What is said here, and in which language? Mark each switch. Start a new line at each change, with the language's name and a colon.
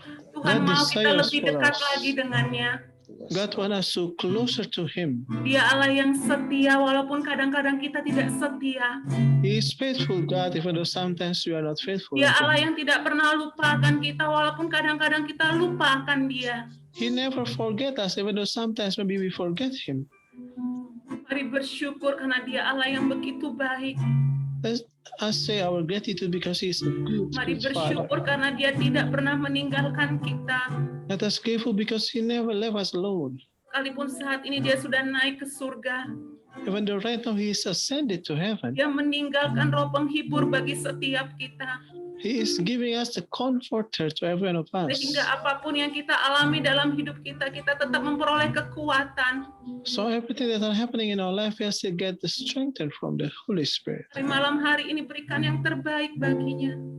Indonesian: Tuhan mau kita lebih dekat lagi dengannya.
English: God wants us to closer to Him.
Indonesian: Dia Allah yang setia walaupun kadang-kadang kita tidak setia.
English: He is faithful God even though sometimes we are not faithful.
Indonesian: Dia Allah yang tidak pernah lupakan kita walaupun kadang-kadang kita lupakan Dia.
English: He never forget us even though sometimes maybe we forget Him.
Indonesian: Mari bersyukur karena Dia Allah yang begitu baik.
English: Let us say our gratitude because He is a good,
Indonesian: Mari
English: good Father.
Indonesian: bersyukur karena Dia tidak pernah meninggalkan kita.
English: Let us grateful because He never left us alone.
Indonesian: Sekalipun saat ini Dia sudah naik ke surga.
English: Even though right now He is ascended to heaven.
Indonesian: Dia meninggalkan roh penghibur bagi setiap kita.
English: He is giving us the comforter to every one of us.
Indonesian: Sehingga apapun yang kita alami dalam hidup kita, kita tetap memperoleh kekuatan.
English: So everything that are happening in our life, we have to get the strength from the Holy Spirit.
Indonesian: Hari malam hari ini berikan yang terbaik baginya.